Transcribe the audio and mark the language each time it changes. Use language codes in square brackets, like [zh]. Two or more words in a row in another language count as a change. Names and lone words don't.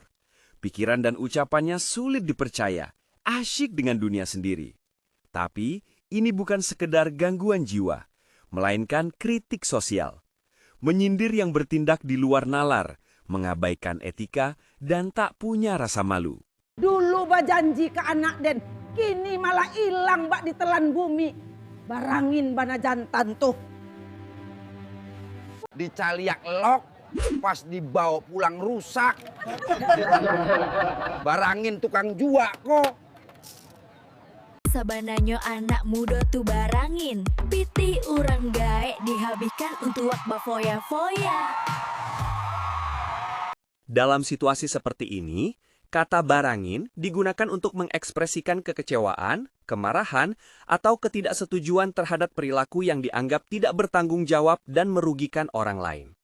[id] Pikiran dan ucapannya sulit dipercaya, asyik dengan dunia sendiri. Tapi, ini bukan sekedar gangguan jiwa, melainkan kritik sosial. Menyindir yang bertindak di luar nalar, mengabaikan etika, dan tak punya rasa malu. [min] Dulu ba janji ke anak den, kini malah hilang bak ditelan bumi. Barangin bana jantan tuh. Dicaliak lok, pas dibawa pulang rusak. Barangin tukang jua kok. Sabananya anak muda tuh barangin, piti urang gaek dihabiskan untuk wak bafoya-foya. [id] Dalam situasi seperti ini, kata barangin digunakan untuk mengekspresikan kekecewaan, kemarahan, atau ketidaksetujuan terhadap perilaku yang dianggap tidak bertanggung jawab dan merugikan orang lain.